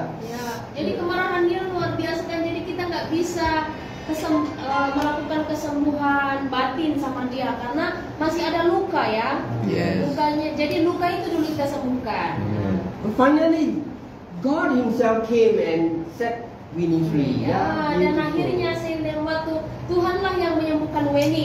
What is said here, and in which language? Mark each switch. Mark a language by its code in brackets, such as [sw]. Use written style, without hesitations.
[id] Ya, jadi kemarahan dia luar biasa kan, jadi kita nggak bisa melakukan kesembuhan batin sama dia karena masih ada luka ya. [en] Yes. [id] Lukanya, jadi luka itu dulu kita sembuhkan. [en] But finally, God Himself came and set Winnie free. [id] Ya, dan akhirnya seiring waktu Tuhanlah yang menyembuhkan Weni.